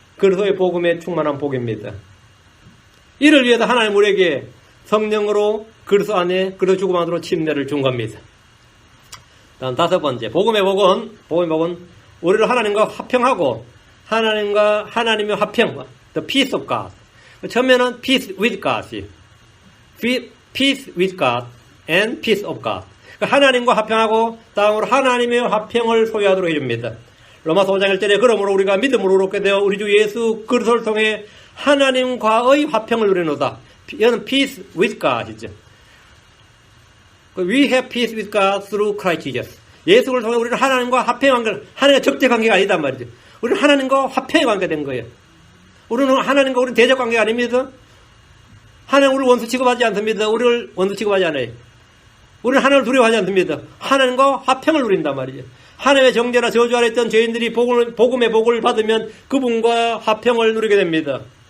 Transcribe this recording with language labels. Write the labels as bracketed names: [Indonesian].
[Korean] 그리스도의 복음에 충만한 복입니다. 이를 위해서 하나님 우리에게 성령으로 그리스도 안에 그리스도 죽음 안으로 침례를 준 겁니다. 다음 5번째, 복음의 복은 우리를 하나님과 화평하고, 하나님의 화평, [English] the peace of God. 처음에는 peace with God, peace with God and peace of God. [Korean] 하나님과 화평하고, 다음으로 하나님의 화평을 소유하도록 해줍니다. 로마서 5장 1절에 그러므로 우리가 믿음으로 의롭게 되어 우리 주 예수 그리스도를 통해 하나님과의 화평을 누리노다. 이거는 [English] peace with God이죠. We have peace with God through Christ Jesus. [Korean] 예수를 통해 우리는 하나님과 화평한 걸, 하나님과 적대 관계가 아니단 말이죠. 우리는 하나님과 화평의 관계가 된 거예요. 우리는 하나님과 우리는 대적 관계가 아닙니다. 하나님 우리를 원수 취급하지 않습니다. 우리를 원수 취급하지 않아요. 우리는 하나님을 두려워하지 않습니다. 하나님과 화평을 누린단 말이죠. 하나님의 정죄나 저주 아래 있던 죄인들이 복음의 복을 받으면 그분과 화평을 누리게 됩니다.